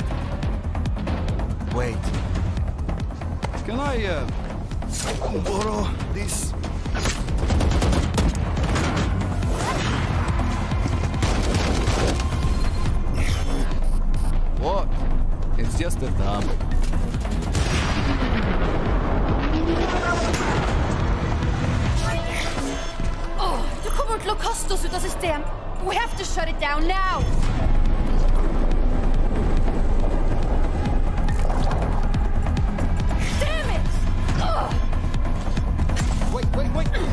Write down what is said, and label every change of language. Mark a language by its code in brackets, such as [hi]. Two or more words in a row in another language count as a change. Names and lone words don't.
[en] Wait. Can I, borrow this? What? It's just a thumb. [no] Oh, du kommer til å kaste oss ut av system. [en] We have to shut it down now. Damn it! Ugh. Wait.